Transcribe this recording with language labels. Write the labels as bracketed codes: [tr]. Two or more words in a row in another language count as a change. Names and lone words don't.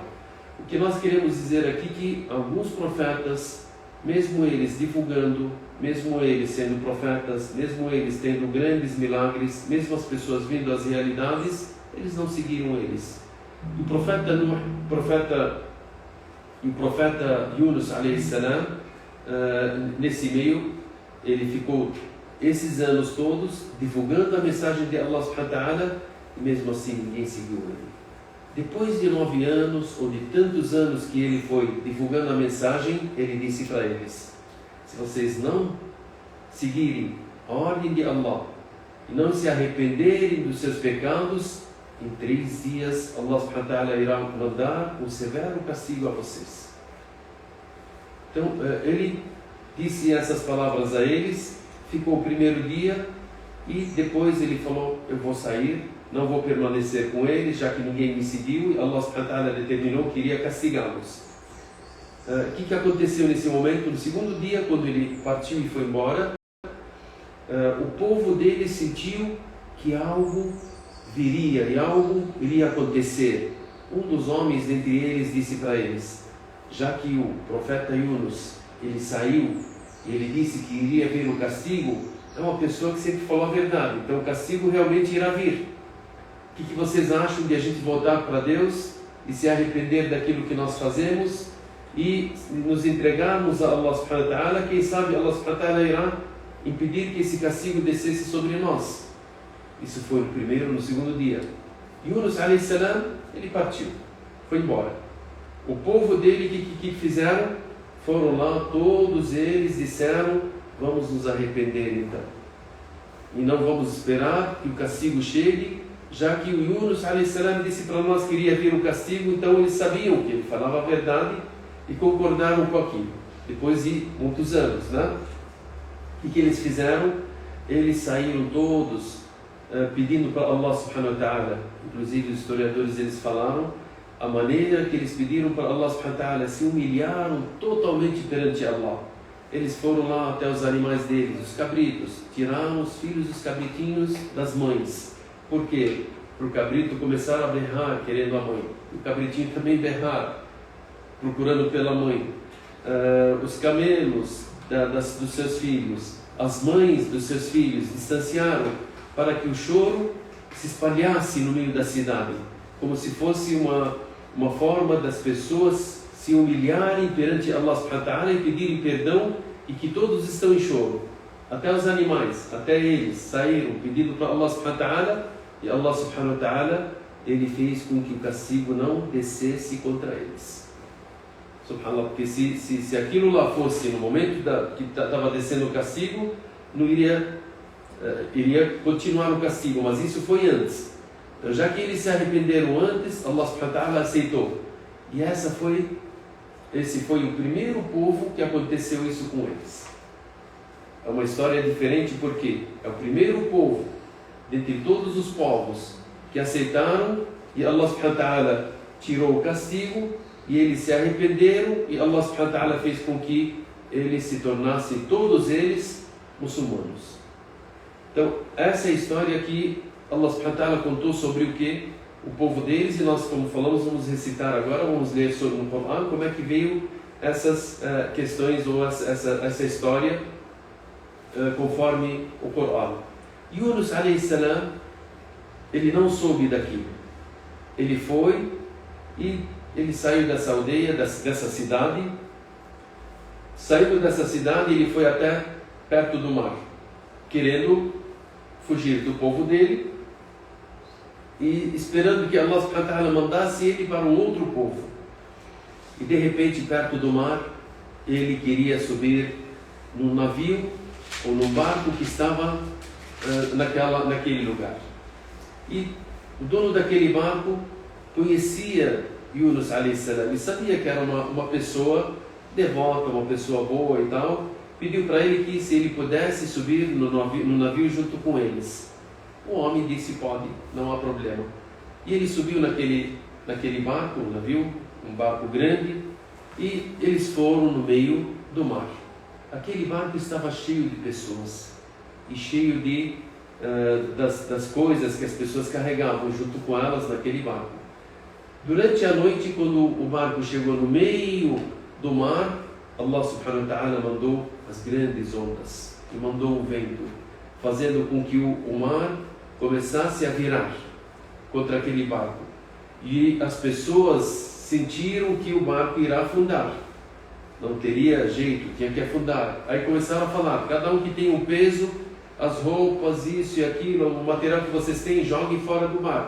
[pt] O que nós queremos dizer aqui é que alguns profetas, mesmo eles divulgando, mesmo eles sendo profetas, mesmo eles tendo grandes milagres, mesmo as pessoas vendo as realidades, eles não seguiram eles. O profeta Nuh, o profeta Yunus [ar] عليه السلام, [pt] nesse meio, ele ficou esses anos todos divulgando a mensagem de [ar] الله سبحانه وتعالى, [pt] e mesmo assim ninguém seguiu ele. Depois de 9 anos, ou de tantos anos que ele foi divulgando a mensagem, ele disse para eles, se vocês não seguirem a ordem de Allah e não se arrependerem dos seus pecados, em 3 dias [ar] الله سبحانه وتعالى [pt] irá mandar um severo castigo a vocês. Então ele disse essas palavras a eles, ficou o primeiro dia e depois ele falou, eu vou sair, não vou permanecer com eles, já que ninguém me seguiu, e [ar] الله سبحانه وتعالى [pt] determinou que iria castigá-los. O que aconteceu nesse momento? No segundo dia, quando ele partiu e foi embora, o povo dele sentiu que algo viria e algo iria acontecer. Um dos homens dentre eles disse para eles, já que o profeta Yunus, ele saiu e ele disse que iria vir o castigo, é uma pessoa que sempre falou a verdade, então o castigo realmente irá vir. O que vocês acham de a gente voltar para Deus e se arrepender daquilo que nós fazemos e nos entregarmos a [ar] الله سبحانه وتعالى? [pt] Quem sabe [ar] الله سبحانه وتعالى [pt] irá impedir que esse castigo descesse sobre nós. Isso foi no primeiro, no segundo dia. Yunus [ar] عليه السلام, [pt] ele partiu, foi embora. O povo dele, que fizeram? Foram lá, todos eles disseram, vamos nos arrepender então. E não vamos esperar que o castigo chegue, já que o Yunus [ar] عليه السلام [pt] disse para nós que iria vir o castigo, então eles sabiam que ele falava a verdade e concordaram com aquilo. Depois de muitos anos, né? O que eles fizeram? Eles saíram todos pedindo para [ar] الله سبحانه وتعالى. [pt] Inclusive os historiadores eles falaram a maneira que eles pediram para [ar] الله سبحانه وتعالى, [pt] se humilharam totalmente perante Allah. Eles foram lá até os animais deles, os cabritos, tiraram os filhos dos cabritinhos das mães. Por quê? Para o cabrito começar a berrar querendo a mãe, o cabritinho também berrar procurando pela mãe. Os camelos dos seus filhos, as mães dos seus filhos distanciaram para que o choro se espalhasse no meio da cidade, como se fosse uma forma das pessoas se humilharem perante [ar] الله سبحانه وتعالى [pt] e pedirem perdão, e que todos estão em choro. Até os animais, até eles saíram pedindo para [ar] الله سبحانه وتعالى, [pt] e [ar] الله سبحانه وتعالى, [pt] ele fez com que o castigo não descesse contra eles. Subhanallah, porque se aquilo lá fosse no momento que estava descendo o castigo, não iria continuar o castigo, mas isso foi antes. Então, já que eles se arrependeram antes, [ar] الله سبحانه وتعالى [pt] aceitou. E esse foi o primeiro povo que aconteceu isso com eles. É uma história diferente porque é o primeiro povo dentre todos os povos que aceitaram, e [ar] الله سبحانه وتعالى [pt] tirou o castigo e eles se arrependeram, e [ar] الله سبحانه وتعالى [pt] fez com que eles se tornassem, todos eles, muçulmanos. Então, essa é a história que [ar] الله سبحانه وتعالى [pt] contou sobre o que? O povo deles, e nós, como falamos, vamos recitar agora, vamos ler sobre o Corão, como é que veio essas questões, ou essa história, conforme o Corão. Yunus [ar] عليه السلام, [pt] ele não soube daquilo. Ele foi e ele saiu dessa aldeia, dessa cidade. Saindo dessa cidade, ele foi até perto do mar, querendo fugir do povo dele e esperando que [ar] الله سبحانه وتعالى [pt] mandasse ele para um outro povo. E de repente, perto do mar, ele queria subir num navio ou num barco que estava naquele lugar. E o dono daquele barco conhecia Yunus [ar] عليه السلام [pt] e sabia que era uma pessoa devota, uma pessoa boa e tal. Pediu para ele que se ele pudesse subir no navio junto com eles. O homem disse: pode, não há problema. E ele subiu naquele barco, um navio, um barco grande, e eles foram no meio do mar. Aquele barco estava cheio de pessoas e cheio das coisas que as pessoas carregavam junto com elas naquele barco. Durante a noite, quando o barco chegou no meio do mar, [ar] الله سبحانه وتعالى [pt] mandou as grandes ondas e mandou o vento, fazendo com que o mar começasse a virar contra aquele barco. E as pessoas sentiram que o barco irá afundar. Não teria jeito, tinha que afundar. Aí começaram a falar: cada um que tem um peso, as roupas, isso e aquilo, o material que vocês têm, joguem fora do barco.